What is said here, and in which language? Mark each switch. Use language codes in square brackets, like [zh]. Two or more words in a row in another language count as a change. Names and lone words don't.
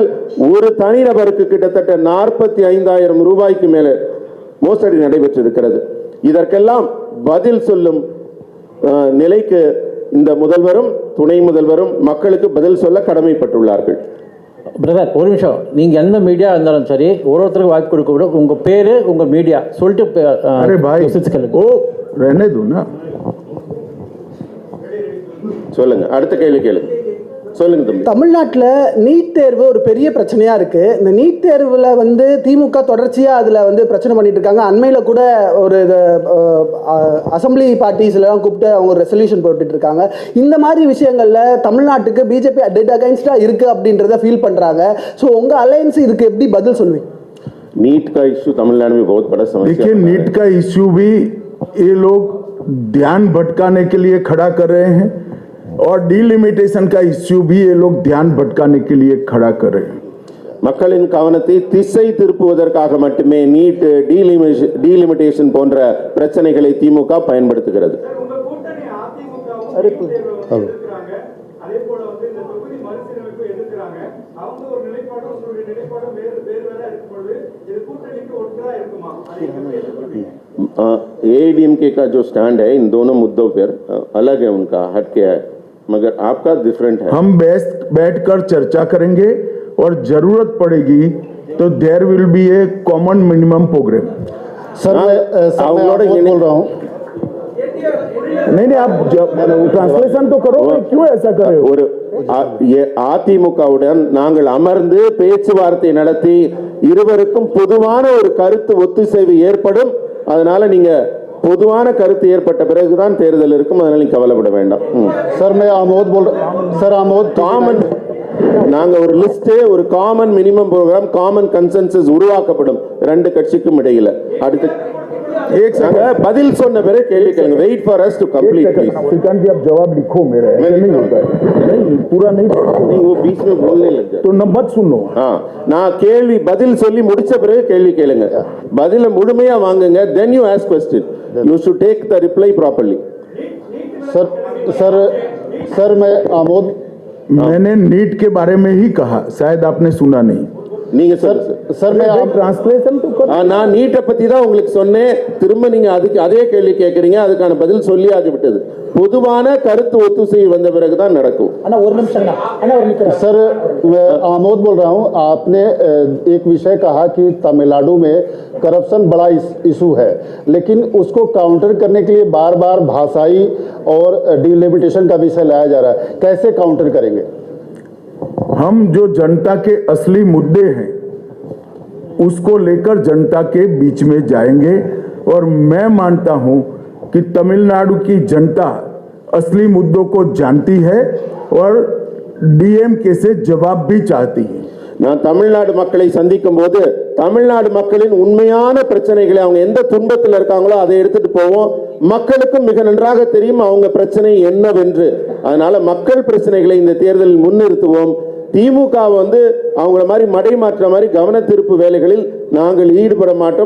[ta] ஒரு தனிநபருக்கு கிட்டத்தட்ட 45,000 ரூபாய்க்கு மேலே மோசடி நடைபெற்றிருக்கிறது. இதற்கெல்லாம் பதில் சொல்லும் நிலைக்கு இந்த முதல்வரும் துணை முதல்வரும் மக்களுக்கு பதில் சொல்ல கடமைப்பட்டுள்ளார்கள். பிரதர், ஒரு நிமிஷம். நீங்க எந்த மீடியா இருந்தாலும் சரி, ஒருத்தருக்கு வாய்ப்பு கொடுக்க விட உங்க பேரு, உங்க மீடியா சொல்லிட்டு [hi] अरे भाई ओ रहने दो ना। [ta] சொல்லுங்க, அடுத்த கேள்வி கேளுங்க. சொல்லுங்க தம்பி. தமிழ்நாட்டில் நீட் தேர்வு ஒரு பெரிய பிரச்சனையா இருக்கு. இந்த நீட் தேர்வில் வந்து திமுக தொடர்ச்சியா அதுல வந்து பிரச்சனை பண்ணிட்டு இருக்காங்க. அண்மையில கூட ஒரு அசம்பிளி பார்ட்டிஸ்லாம் கூப்பிட்டு அவங்க ஒரு ரெசல்யூஷன் போட்டுட்டு இருக்காங்க. இந்த மாதிரி விஷயங்கள்ல தமிழ்நாட்டுக்கு பிஜேபி [en] dead against [ta] இருக்கு அப்படின்றத ஃபீல் பண்றாங்க. ஸோ உங்க அலையன்ஸ் இதுக்கு எப்படி பதில் சொல்லுவீங்க? [hi] नीट का इश्यू तमिलनाडु में बहुत बड़ा समस्या देखिए, नीट का इश्यू भी ये लोग ध्यान भटकाने के लिए खड़ा कर रहे हैं और डीलिमिटेशन का इश्यू भी ये लोग ध्यान भटकाने के लिए खड़ा कर रहे हैं. [ta] மக்களின் கவனத்தை திசை திருப்புவதற்காக மட்டுமே நீட் டீலிமிட்டேஷன் போன்ற பிரச்சனைகளை திமுக பயன்படுத்துகிறது. உங்க கூட்டணி அதிமுகவும் எதிர்க்கிறாங்க, அதே போல வந்து இந்த தொகுதி மறுசீரமைப்பு எதிர்க்கிறாங்க. அவங்க ஒரு நிலைப்பாடும் உங்களுடைய நிலைப்பாடும் வேறு வேற இருக்கும் பொழுது இது கூட்டணிக்கு ஒன்றா இருக்குமா? [hi] एआईडीएमके का जो स्टैंड है इन दोनों मुद्दों पर अलग है, उनका हटके है, मगर आपका डिफरेंट है. हम बैठकर चर्चा करेंगे और जरूरत पड़ेगी तो [en] there will be a common minimum program. [hi] सर बोल रहा हूँ. नहीं, आप ट्रांसलेशन तो करो. क्यों ऐसा कर रहे हो? [ta] ஒரு அதிமுகவுடன் நாங்கள் அமர்ந்து பேச்சுவார்த்தை நடத்தி இருவருக்கும் பொதுவான ஒரு கருத்து ஒத்திசைவு ஏற்படும். அதனால நீங்க பொதுவான கருத்து ஏற்பட்ட பிறகுதான் தேர்தல் இருக்கும். அதனால நீங்க கவலைப்பட வேண்டாம். [hi] सर मैं आमोद बोल रहा हूं. सर आमोद [ta] காமன் நாங்க ஒரு லிஸ்ட், ஒரு [en] common minimum program, common consensus [ta] உருவாக்கப்படும் ரெண்டு கட்சிக்கும் இடையில. அடுத்து நாங்க பதில் சொன்ன பிறகு கேள்வி கேளுங்க. [en] wait for us to complete please. [hi] श्रीकांत जी, आप जवाब लिखो मेरा. ऐसे नहीं होता है. नहीं, पूरा नहीं. நீங்க वो बीच में बोलने लग गए तो न मत सुनो. [ta] நான் கேள்வி பதில் சொல்லி முடிச்ச பிறகு கேள்வி கேளுங்க. பதில முழுமையா வாங்குங்க. [en] then you ask question. you should take the reply properly. [hi] सर सर सर मैं आमोद. मैंने नीट के बारे में ही कहा, शायद आपने सुना नहीं. [ta] நீங்க சார் [hi] सर मैं ट्रांसलेशन तो कर. [ta] நான் நீட்டை பத்தி தான் உங்களுக்கு சொன்னேன். திரும்ப நீங்க அதுக்கு அதே கேள்வி கேட்கறீங்க. அதுக்கான பதில் சொல்லி ஆகிவிட்டது. பொதுவான கருத்து ஒத்துசைவு வந்த பிறகுதான் நடக்கும். அண்ணா ஒரு நிமிஷம் அண்ணா ஒரு நிமிஷம். [hi] सर मैं आमोद बोल रहा हूं. आपने एक विषय कहा कि तमिलनाडु में करप्शन बड़ा इशू है, लेकिन उसको काउंटर करने के लिए बार बार भाषाई और डिलिमिटेशन का विषय लाया जा रहा है. कैसे काउंटर करेंगे? हम जो जनता के असली मुद्दे हैं उसको लेकर जनता के बीच में जाएंगे और मैं मानता हूं कि तमिलनाडु की जनता असली मुद्दों को जानती है और डीएमके से जवाब भी चाहती है. [ta] நான் தமிழ்நாடு மக்களை சந்திக்கும் போது தமிழ்நாடு மக்களின் உண்மையான பிரச்சனைகளை, அவங்க எந்த துன்பத்தில் இருக்காங்களோ அதை எடுத்துட்டு போவோம். மக்களுக்கும் மிக நன்றாக தெரியும் அவங்க பிரச்சனை என்னவென்று. அதனால மக்கள் பிரச்சனைகளை இந்த தேர்தலில் முன்னிறுத்துவோம். திமுக வந்து அவங்கள மாதிரி மடை மாற்ற மாதிரி கவன திருப்பு வேலைகளில் நாங்கள் ஈடுபட மாட்டோம்.